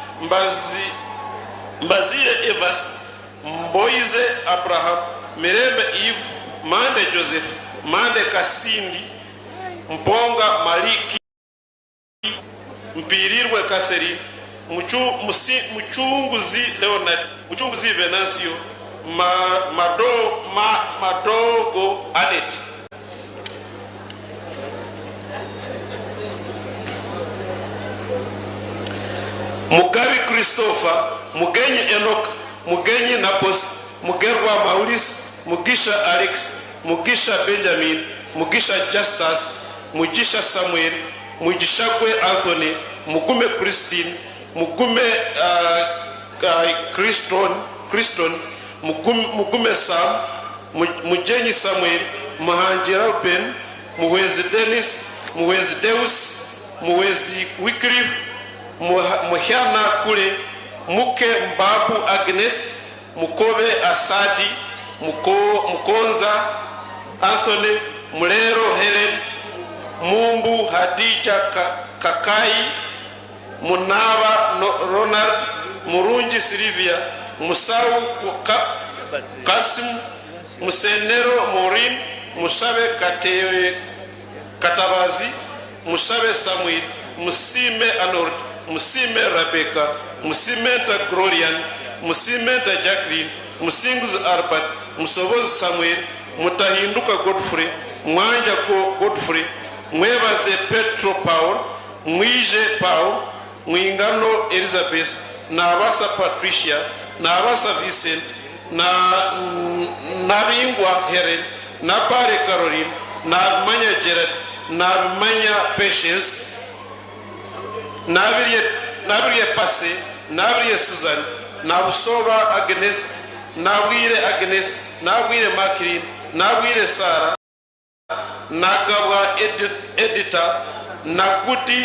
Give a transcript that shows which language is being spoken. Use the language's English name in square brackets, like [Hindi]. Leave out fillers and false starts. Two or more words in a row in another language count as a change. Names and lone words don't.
[English] Mbazile Evas, Mboize Abraham, Mirembe Eve, Mande Joseph, Mande Kasindi, Mponga Maliki, Mpirirwe Catherine, Muchunguzi Leonard, Muchunguzi Venancio, Madogo Anet. Mugabi Christopher, Mugenyi Enoch, Mugenyi Napos, Mugerwa Maurice, Mugisha Alex, Mugisha Benjamin, Mugisha Justus, Mugisha Samuel, Mujishakwe Anthony, Mugume Christine, Mugume Christon, Mugume Sam, Mujenyi Samuel, Muhanjira Ruben, Muwezi Dennis, Muwezi Deus, Muwezi Wycliffe, Muhyana Kule, Muke Mbabu Agnes, Mukobe Asadi, Mukonza Anthony, Mulero Helen, Mumbu Hadija Kakai, Munava Ronald, Murunji Silvia, Musau Kasim, Musenero Morin, Musabe Katabazi, Musabe Samuel, Musime Anord, Musime Rebecca, Musimenta Glorian, Musimenta Jacqueline, Musingus Arbat, Musoboz Samuel, Mutahinduka Godfrey, Mwanja Godfrey, Mwebaze Petro Paul, Mwije Paul, Mwingano Elizabeth, Nabasa Patricia, Nabasa Vincent, Nabingwa Helen, Napare Caroline, Nabmanya Jared, Nabmanya Patience, Nabriye Passe, Nabriye Susan, Nabusova Agnes, Nabwire Agnes, Nabwire Makrin, Nabwire Sarah, Nagawa Editor, Naguti